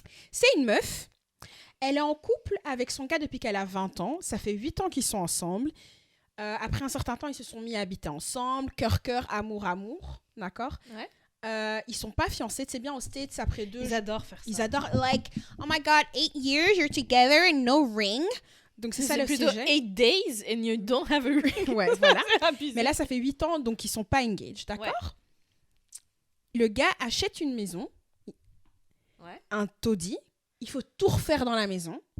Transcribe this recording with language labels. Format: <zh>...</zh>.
<fr>C'est une meuf. Elle est en couple avec son gars depuis qu'elle a 20 ans. Ça fait 8 ans qu'ils sont ensemble. Après un certain temps, ils se sont mis à habiter ensemble. Cœur, amour. D'accord? Ouais. Ils sont pas fiancés, c'est bien aux States après 2. Ils adorent faire ça. Ils adorent,</fr> <en>like, oh my god, 8 years, you're together and no ring.</en> <fr>Donc c'est ça le plutôt sujet.</fr> <en>8 days and you don't have a ring.</en> <fr>Ouais, voilà. Mais là, ça fait 8 ans, donc ils sont pas engaged, d'accord? Ouais. Le gars achète une maison, un taudis, il faut tout refaire dans la maison.</fr>